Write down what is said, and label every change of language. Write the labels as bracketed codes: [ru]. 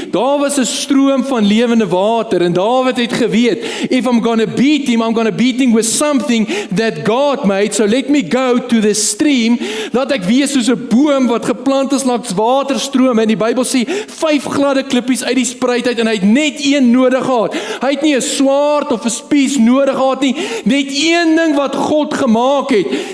[af] Daar was 'n stroom van lewende water en Dawid het geweet, [en] if I'm going to beat him, I'm going to beat him with something that God made. So let me go to the stream. [af] Laat ek wees soos 'n boom wat geplant is langs waterstrome. En die Bybel sê 5 gladde klippies uit die spruit uit en hy het net een nodig gehad. Hy het nie 'n swaard of 'n spies nodig gehad nie. Net een ding wat God gemaak het.